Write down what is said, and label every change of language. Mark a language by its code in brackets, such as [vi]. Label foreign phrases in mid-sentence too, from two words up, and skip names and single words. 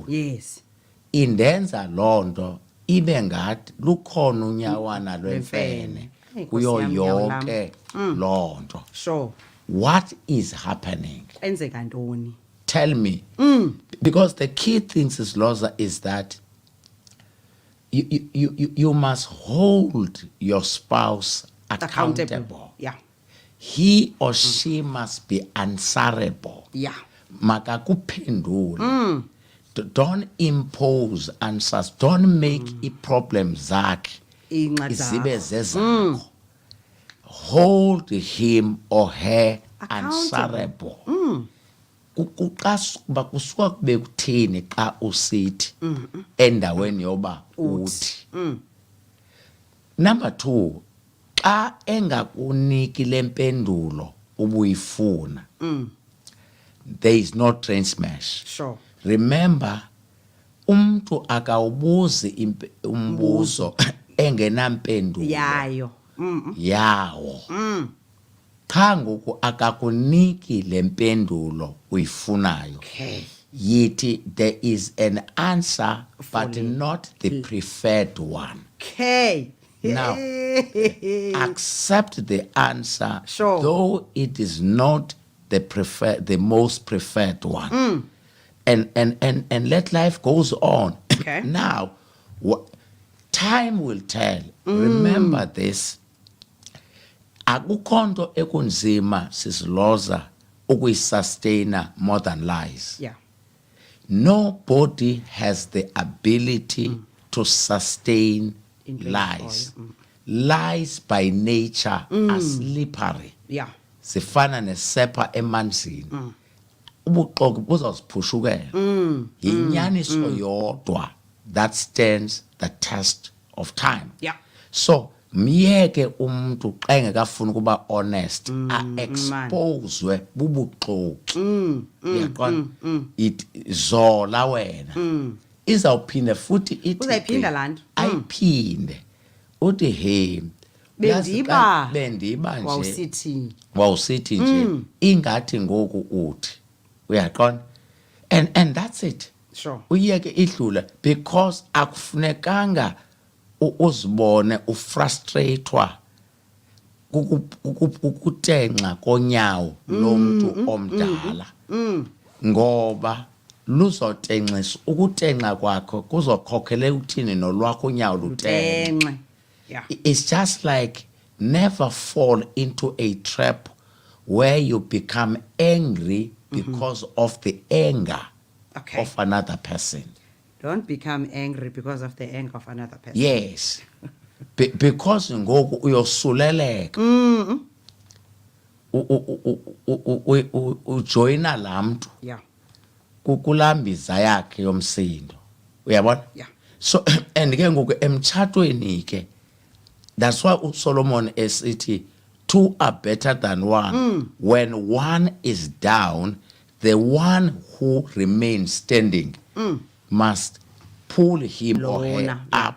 [en] yes [xh] indenza lonto ibe ngathi lukhona unyawana lwemfene kuyo yonke lonto [en] sure what is happening [xh] enzeka ntoni [en] tell me because the key things is Lhoza is that you must hold your spouse accountable. He or she must be answerable. [xh] Makakuphendule. [en] Don't impose answers. Don't make it problems [xh] zakhe izibe zezakho. [en] Hold him or her answerable. [xh] Kuqasuka kusuka kube kuthini xa usithi endaweni yoba uthi. Number 2, xa engakuniki lempendulo ubuyifuna, [en] there is no train smash. Sure. Remember, [xh] umntu akawubuzi umbuzo engenampendulo yayo. yawo. Cha ngoku akakuniki lempendulo uyifunayo. [en] Okay. [xh] Yithi [en] there is an answer but not the preferred one. Okay. Now, accept the answer, sure, though it is not the most preferred one, and let life goes on. Okay. Now, time will tell. Remember this. [xh] Akukho nto ekunzima sis Lhoza ukuyisustain [en] more than lies. Yeah. Nobody has the ability to sustain lies. Lies by nature are slippery. Yeah. [xh] Zifana nesepa emanzini. Ubuxoki buzawuziphushukela. Yinyaniso yodwa [en] that stands the test of time. Yeah. [xh] So myeke umuntu xa engekafuna ukuba honest exposewe bubuxoki. Uyaqonda? It zola wena. Izawuphinda futhi ithi uzayiphinda lanto ayiphinde uthi hey bendiba nje wawusithi nje ingathi ngoku uthi uyaqonda [en] and that's it. Sure. [xh] Uyeke idlula because akufunekanga uzibone ufrustratewa ukutenxa konyawo lomuntu omdala ngoba luzotenxisa ukutenxa kwakho kuzokhokhelela uthini nolwakho unyawo lutenxe. [en] It's just like never fall into a trap where you become angry because of the anger of another person. Don't become angry because of the anger of another person. [xh] Yes. Because ngoku uyosuleleka. Ujoyina lamntu. [en] Yeah. [xh] Kukulambiza yakhe yomsindo. Uyabona? [en] Yeah. So and [xh] ke ngoku emtshatweni ke [en] that's why uSolomon esithi two are better than one. When one is down, the one who remains standing must pull him or her up.